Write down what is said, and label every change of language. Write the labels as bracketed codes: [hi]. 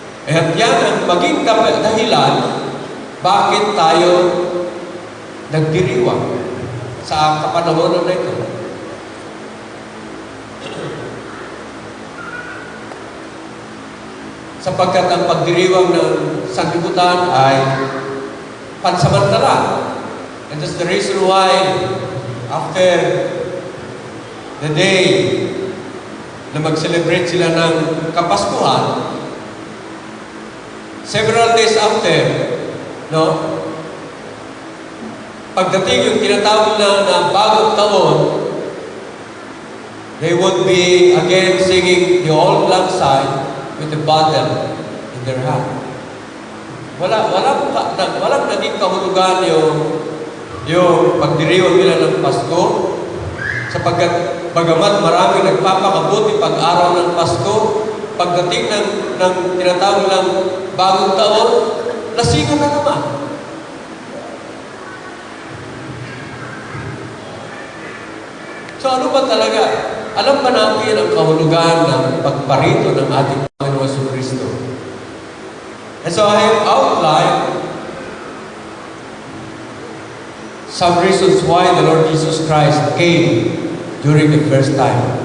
[tl] At yan ang maging dahilan bakit tayo nagdiriwang sa kapanahonan na ito. Sapagkat ang pagdiriwang ng sanlibutan ay pansamantala. [en] And that's the reason why after the day [tl] na mag-celebrate sila ng Kapaskuhan, [en] several days after, [tl] pagdating yung tinatawag na bagong taon, [en] they would be again singing the Old Lang Syne with the bottle in their hand. [tl] Walang naging kahulugan yung pagdiriwang nila ng Pasko, sapagkat bagamat marami nagpapakabuti pag-araw ng Pasko, pagdating ng tinatawag ng bagong taon, lasingan na naman. So ano ba talaga? Alam ba natin ang kahulugan ng pagparito ng ating Panginoon Jesucristo? [en] And so I have outlined some reasons why the Lord Jesus Christ came during the first time.